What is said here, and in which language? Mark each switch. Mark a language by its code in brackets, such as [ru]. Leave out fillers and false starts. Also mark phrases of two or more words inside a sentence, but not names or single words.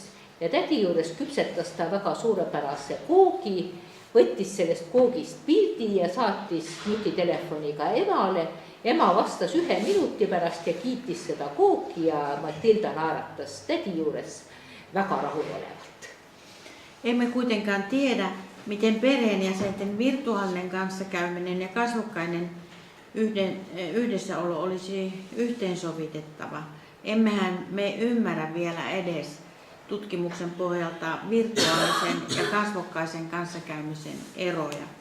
[et] Ja tädi juures küpsetas ta väga suurepärase koogi, võttis sellest koogist pildi ja saatis nutitelefoniga emale. Ema vastas 1 minuti pärast ja kiitis seda kooki ja Matilda naeratas tädi juures väga rahulolevalt. [fi] Emme kuitenkaan tiedä, miten perheenjäsenten virtuaalinen kanssakäyminen ja kasvokkainen yhdessäolo olisi yhteensovitettava. Emmehän me ymmärrä vielä edes tutkimuksen pohjalta virtuaalisen ja kasvokkaisen kanssakäymisen eroja.